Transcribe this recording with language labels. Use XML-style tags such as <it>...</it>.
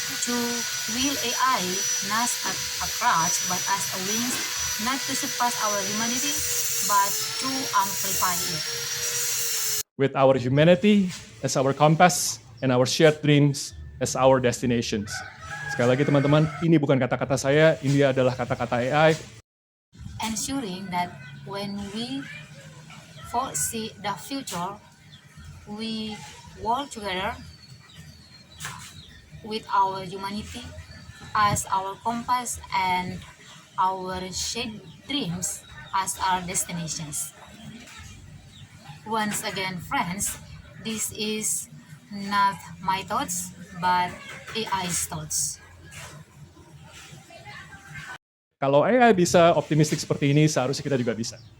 <en>to wield AI not as a crutch but as a wings, not to surpass our humanity but to amplify it. With our humanity as our compass and our shared dreams as our destinations.</en> <id>Sekali lagi teman-teman, ini bukan kata-kata saya, ini adalah kata-kata AI.</id> <en>Ensuring that when we foresee the future, we work together with our humanity as our compass and our shared dreams as our destinations. Once again, friends, this is not my thoughts, but AI's thoughts.</en> <id>Kalau AI bisa optimistik seperti ini, seharusnya kita juga bisa.</id>